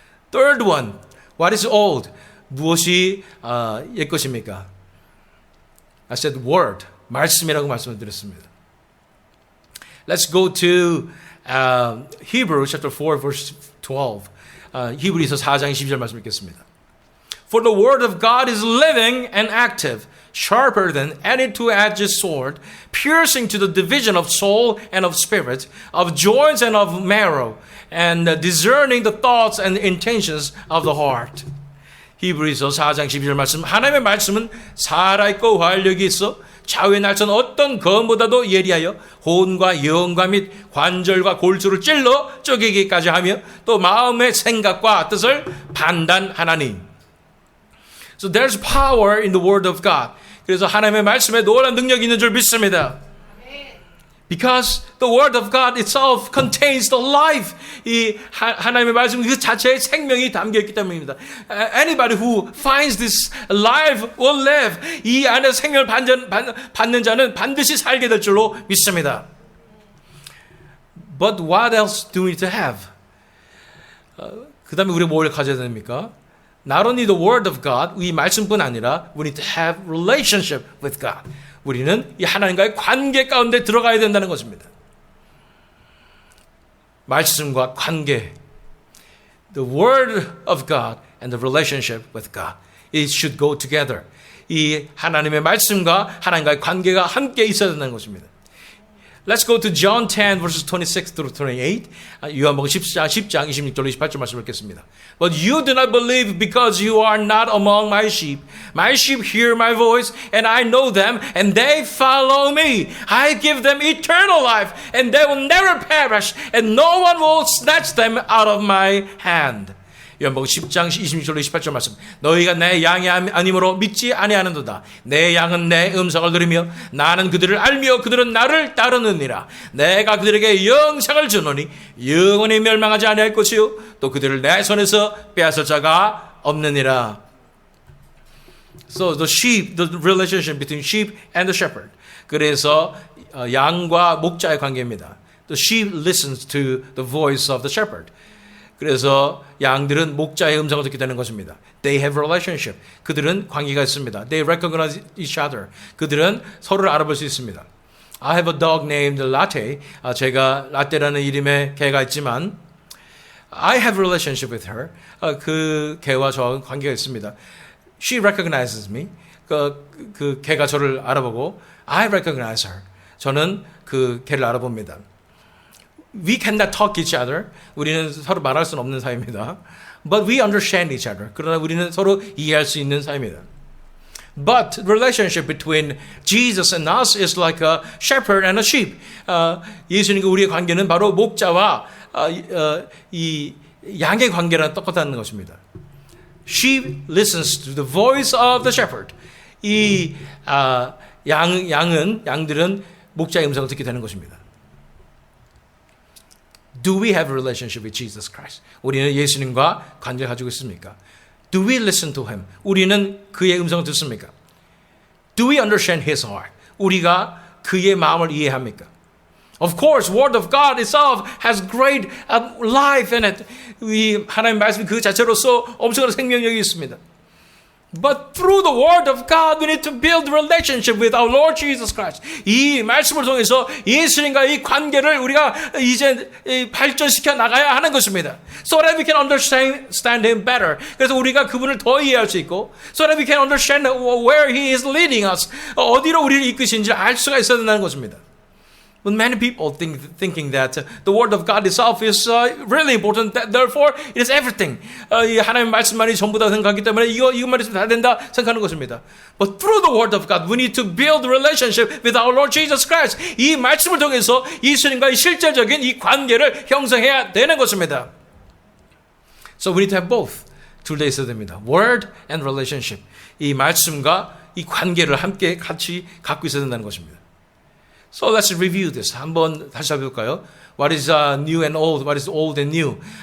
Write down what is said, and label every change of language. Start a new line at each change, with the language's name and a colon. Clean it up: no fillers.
English: Third one. What is old?
Korean: 무엇이 옛 것입니까?
English: I said word.
Korean: 말씀이라고 말씀을 드렸습니다.
English: Let's go to Hebrews chapter 4 verse 12.
Korean: 히브리서 4장 12절 말씀 읽겠습니다.
English: For the word of God is living and active, sharper than any two-edged sword, piercing to the division of soul and of spirit, of joints and of marrow, and discerning the thoughts and intentions of the heart.
Korean: 히브리서 4장 12절 말씀. 하나님의 말씀은 살아있고 활력이 있어 좌우의 날선 어떤 검보다도 예리하여 혼과 영과 및 관절과 골수를 찔러 쪼개기까지 하며 또 마음의 생각과 뜻을 판단하나니.
English: So there's power in the word of God.
Korean: 그래서 하나님의 말씀에 놀라운 능력이 있는 줄 믿습니다.
English: Because the word of God itself contains the life.
Korean: 이 하나님의 말씀 그 자체에 생명이 담겨 있기 때문입니다.
English: Anybody who finds this life will live.
Korean: 이 안에 생명을 받는 자는 반드시 살게 될 줄로 믿습니다.
English: But what else do we need to have?
Korean: 그 다음에 우리가 뭘 가져야 됩니까?
English: Not only the word of God,
Korean: 이 말씀뿐 아니라
English: we need to have relationship with God.
Korean: 우리는 이 하나님과의 관계 가운데 들어가야 된다는 것입니다. 말씀과 관계.
English: The word of God and the relationship with God. It should go together.
Korean: 이 하나님의 말씀과 하나님과의 관계가 함께 있어야 된다는 것입니다.
English: Let's go to John 10 verses 26 through 28.
Korean: 요한복음 10장 26절로 28절 말씀을 읽겠습니다.
English: But you do not believe because you are not among my sheep. My sheep hear my voice and I know them and they follow me. I give them eternal life and they will never perish and no one will snatch them out of my hand.
Korean: 요한복음 10장 26절로 28절 말씀. 너희가 내 양이 아니므로 믿지 아니하는도다. 내 양은 내 음성을 들으며 나는 그들을 알며 그들은 나를 따르느니라. 내가 그들에게 영생을 주노니 영원히 멸망하지 아니할 것이요 또 그들을 내 손에서 빼앗을 자가 없느니라.
English: So the sheep, the relationship between sheep and the shepherd.
Korean: 그래서 양과 목자의 관계입니다.
English: The sheep listens to the voice of the shepherd.
Korean: 그래서 양들은 목자의 음성을 듣게 되는 것입니다.
English: They have a relationship.
Korean: 그들은 관계가 있습니다.
English: They recognize each other.
Korean: 그들은 서로를 알아볼 수 있습니다.
English: I have a dog named Latte.
Korean: 제가 라떼라는 이름의 개가 있지만
English: I have a relationship with her.
Korean: 그 개와 저와 관계가 있습니다.
English: She recognizes me.
Korean: 그 개가 저를 알아보고
English: I recognize her.
Korean: 저는 그 걔를 알아봅니다.
English: We cannot talk each other.
Korean: 우리는 서로 말할 수는 없는 사이입니다.
English: But we understand each other.
Korean: 그러나 우리는 서로 이해할 수 있는 사이입니다.
English: But the relationship between Jesus and us is like a shepherd and a sheep.
Korean: 예수님과 우리의 관계는 바로 목자와 이 양의 관계랑 똑같다는 것입니다.
English: Sheep listens to the voice of the shepherd.
Korean: 이 양들은 목자의 음성을 듣게 되는 것입니다.
English: Do we have a relationship with Jesus Christ?
Korean: 우리는 예수님과 관계를 가지고 있습니까?
English: Do we listen to Him?
Korean: 우리는 그의 음성을 듣습니까?
English: Do we understand His heart?
Korean: 우리가 그의 마음을 이해합니까?
English: Of course, Word of God itself has great life in it.
Korean: 이 하나님 말씀 그 자체로서 엄청난 생명력이 있습니다.
English: But through the Word of God, we need to build relationship with our Lord Jesus Christ.
Korean: 이 말씀을 통해서 예수님과 이 관계를 우리가 이제 발전시켜 나가야 하는 것입니다.
English: So that we can understand Him better.
Korean: 그래서 우리가 그분을 더 이해할 수 있고,
English: so that we can understand where He is leading us.
Korean: 어디로 우리를 이끄시는지 알 수가 있어야 된다는 것입니다.
English: But many people thinking that the Word of God itself is really important. Therefore, it is everything.
Korean: 이 하나님의 말씀만이 전부다 생각하기 때문에 이것만 있으면 다 된다 생각하는 것입니다.
English: But through the Word of God, we need to build a relationship with our Lord Jesus Christ.
Korean: 이 말씀을 통해서 예수님과의 실제적인 이 관계를 형성해야 되는 것입니다.
English: So we need to have both.
Korean: 둘 다 있어야 됩니다.
English: Word and relationship.
Korean: 이 말씀과 이 관계를 함께 같이 갖고 있어야 된다는 것입니다.
English: So let's review this.
Korean: 한번 다시 살펴볼까요?
English: What is new and old? What is old and new?